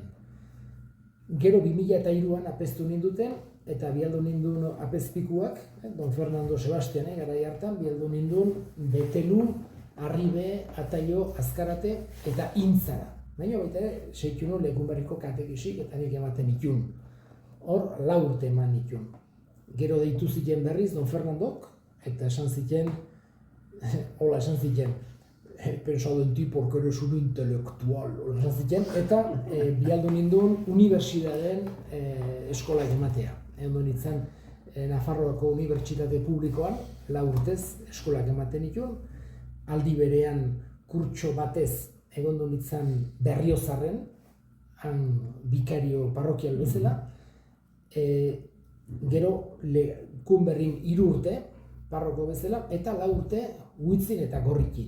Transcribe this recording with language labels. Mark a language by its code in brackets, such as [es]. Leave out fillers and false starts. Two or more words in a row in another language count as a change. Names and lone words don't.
[eu] Gero 2003an apeztu ninduten, eta bialdu nindun apezpikuak, Don Fernando Sebastian, garai hartan, bialdu nindun Betelu, Arribe, Ataio, Azkarate eta Intzara. Baina baita ere, segitu nuen Lekunberriko katekisik eta nik ematen itun. Hor, 4 urte eman itun. Gero deitu ziten berriz Don Fernandok, eta esan ziten, hola esan ziten, [es] he pensado en ti porque eres un intelectual, [eu] esan ziten, eta bialdu nindun unibertsitateen eskolak ematea. Egon nintzen Nafarroako Unibertsitate Publikoan, 4 urtez eskolak ematen itun, aldi berean kurtso batez egon nintzen Berriozarren, han bikario parrokial bezala, gero Lekunberrin 3 urte, parroko bezala, eta 4 urte Huitzin eta Gorrikin.